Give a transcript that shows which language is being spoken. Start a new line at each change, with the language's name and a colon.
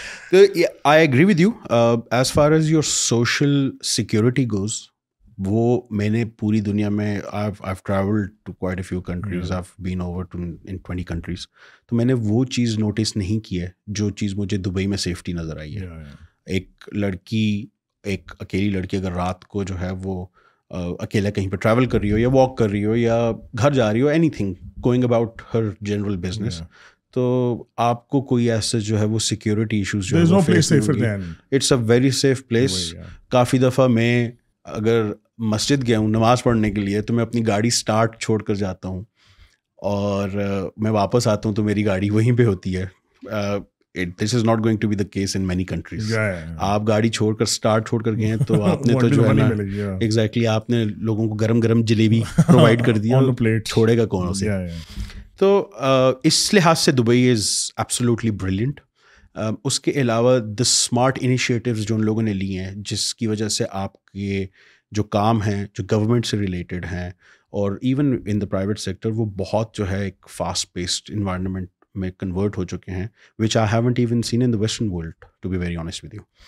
English: تو I agree with you. As far as your social security goes,
Urdu: وہ میں نے پوری دنیا میں
English: I've traveled to quite a few countries. I've been over to in 20 countries.
Urdu: تو میں نے وہ چیز نوٹس نہیں کی ہے جو چیز مجھے دبئی میں سیفٹی نظر آئی ہے. ایک اکیلی لڑکی اگر رات کو جو ہے وہ اکیلا کہیں پہ ٹریول کر رہی ہو یا واک کر رہی ہو یا گھر جا رہی ہو, any thing going about her general business, تو آپ کو کوئی ایسا جو ہے وہ سیکورٹی ایشوز جو ہے
English: It's a very safe place.
Urdu: کافی دفعہ میں اگر مسجد گیا ہوں نماز پڑھنے کے لیے تو میں اپنی گاڑی اسٹارٹ چھوڑ کر جاتا ہوں اور میں واپس آتا ہوں تو میری گاڑی وہیں پہ ہوتی ہے.
English: This is not going to be the case in many countries.
Urdu: آپ گاڑی چھوڑ کر اسٹارٹ چھوڑ کر گئے ہیں تو آپ نے تو جو ہے نا ایگزیکٹلی آپ نے لوگوں کو گرم گرم جلیبی پرووائڈ کر دیا, چھوڑے گا کون اسے. تو اس لحاظ سے دبئی
English: Is absolutely brilliant.
Urdu: اس کے علاوہ دا اسمارٹ انیشیٹیوز جو ان لوگوں نے لی ہیں جس کی وجہ سے آپ کے جو کام ہیں جو گورنمنٹ سے ریلیٹڈ ہیں اور even in the private sector, وہ بہت جو ہے ایک فاسٹ پیسڈ انوائرمنٹ میں کنورٹ ہو چکے ہیں,
English: Which I haven't even seen in the western world to be very honest with you.